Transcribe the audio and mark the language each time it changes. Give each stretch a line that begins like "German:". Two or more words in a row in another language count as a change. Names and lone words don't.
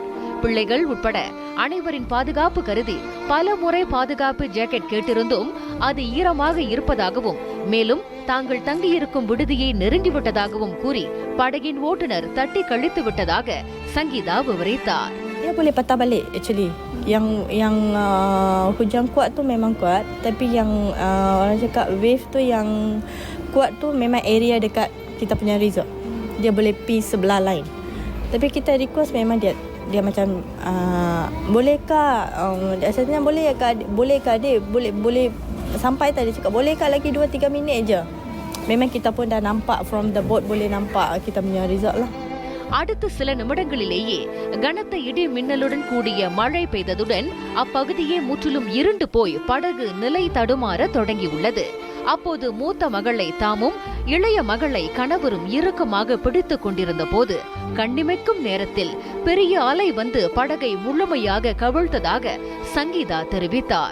Tamil: பிள்ளைகள் உட்பட அனைவரின் பாதுகாப்பு கருதி பல முறை பாதுகாப்பு ஜாக்கெட் கேட்டிருந்தும் அது ஈரமாக இருப்பதாகவும் மேலும் தாங்கள் தங்கியிருக்கும் விடுதியை நெருங்கிவிட்டதாகவும் கூறி படகின் ஓட்டுநர் தட்டி கழித்து விட்டதாக சங்கீதா விவரித்தார்.
Malay: Dia boleh patah balik actually. Yang hujan kuat tu memang kuat, tapi yang orang cakap wave tu yang kuat tu memang area dekat kita punya resort. Dia boleh pergi sebelah lain. Tapi kita request memang dia macam bolehkah asalnya bolehkah adik boleh sampai tadi cakap bolehkah lagi 2-3 minit je. Memang kita pun dah nampak
English: from the boat,
Malay: boleh nampak kita punya resort lah.
Tamil: அடுத்த சில நிமிடங்களிலேயே கனத்த இடி மின்னலுடன் கூடிய மழை பெய்ததுடன் அப்பகுதியே முற்றிலும் இருண்டு போய் படகு நிலை தடுமாற தொடங்கியுள்ளது. அப்போது மூத்த மகளை தாமும் இளைய மகளை கணவரும் இறுக்கமாக பிடித்துக் கொண்டிருந்த போது கண்ணிமைக்கும் நேரத்தில் பெரிய அலை வந்து படகை முழுமையாக கவிழ்த்ததாக சங்கீதா தெரிவித்தார்.